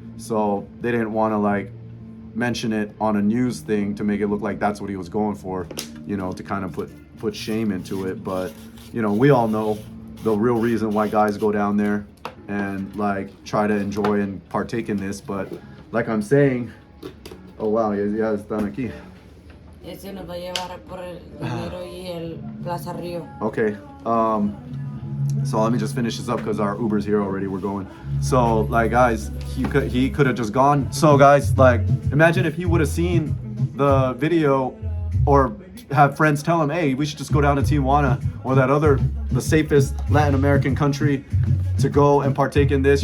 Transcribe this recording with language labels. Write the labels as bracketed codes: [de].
[en] So they didn't want to like mention it on a news thing to make it look like that's what he was going for, you know, to kind of put shame into it. But you know, we all know the real reason why guys go down there and like try to enjoy and partake in this. But like I'm saying, oh wow, [es] ya están aquí. Ese nos va a llevar por el dinero y el Plaza Río. [en] Okay, so let me just finish this up because our Uber's here already. We're going. So like guys, he could have just gone. So guys, like imagine if he would have seen the video or have friends tell him, hey, we should just go down to Tijuana or the safest Latin American country to go and partake in this.